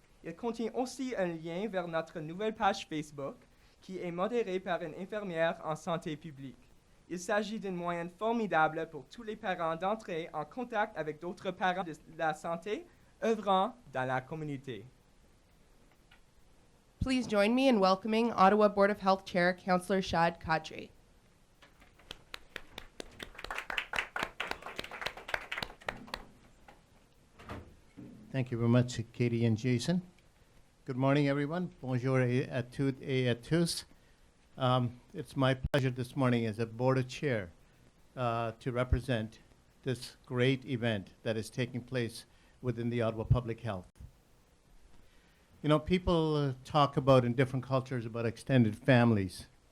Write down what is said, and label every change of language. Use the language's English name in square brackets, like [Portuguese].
[French] Il contient aussi un lien vers notre nouvelle page Facebook, qui est modérée par une infirmière en santé publique. Il s'agit d'un moyen formidable pour tous les parents d'entrer en contact avec d'autres parents de la santé œuvrant dans la communauté. [English] Please join me in welcoming Ottawa Board of Health Chair, Councillor Shad Kadri. Thank you very much, Katie and Jason. Good morning, everyone. [French] Bonjour à toutes et à tous. [English] It's my pleasure this morning as a board chair to represent this great event that is taking place within the Ottawa Public Health. You know, people talk about in different cultures about extended families.